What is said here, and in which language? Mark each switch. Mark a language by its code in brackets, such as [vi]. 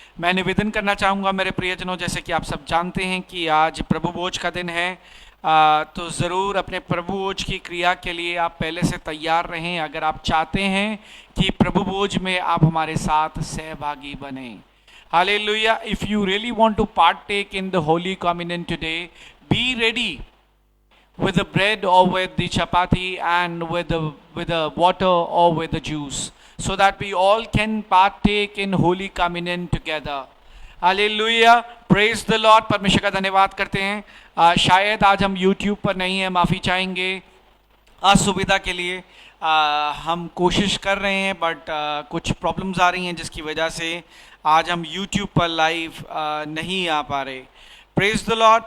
[hi] मैं निवेदन करना चाहूँगा मेरे प्रियजनों, जैसे कि आप सब जानते हैं कि आज प्रभु भोज का दिन है, तो ज़रूर अपने प्रभु भोज की क्रिया के लिए आप पहले से तैयार रहें अगर आप चाहते हैं कि प्रभु भोज में आप हमारे साथ सहभागी बने। Hallelujah. If you really want to partake in the holy communion today, be ready [en] with the bread or with the chapati and with the water or with the juice, so that we all can partake in holy communion together. Hallelujah. Praise the Lord. [hi] परमेश्वर का धन्यवाद करते हैं। शायद आज हम YouTube पर नहीं हैं, माफ़ी चाहेंगे असुविधा के लिए। हम कोशिश कर रहे हैं बट कुछ प्रॉब्लम्स आ रही हैं जिसकी वजह से आज हम YouTube पर लाइव नहीं आ पा रहे। [en] Praise the lord.